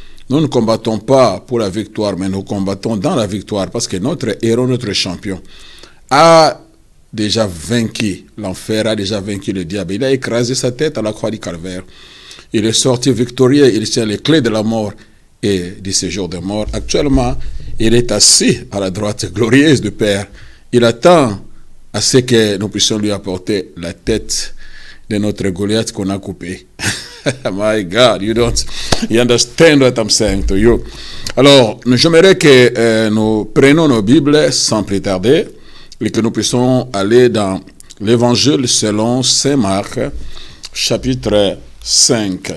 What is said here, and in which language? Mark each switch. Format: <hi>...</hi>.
<fr>Nous ne combattons pas pour la victoire, mais nous combattons dans la victoire parce que notre héros, notre champion, a déjà vaincu l'enfer, a déjà vaincu le diable. Il a écrasé sa tête à la croix du calvaire. Il est sorti victorieux, il tient les clés de la mort et du séjour de mort. Actuellement, il est assis à la droite glorieuse du Père. Il attend à ce que nous puissions lui apporter la tête de notre Goliath qu'on a coupé.</fr> <en>My God, you understand what I'm saying to you.</en> <fr>Alors, j'aimerais que nous prenions nos Bibles sans plus tarder et que nous puissions aller dans l'Évangile selon Saint Marc, chapitre 5.</fr>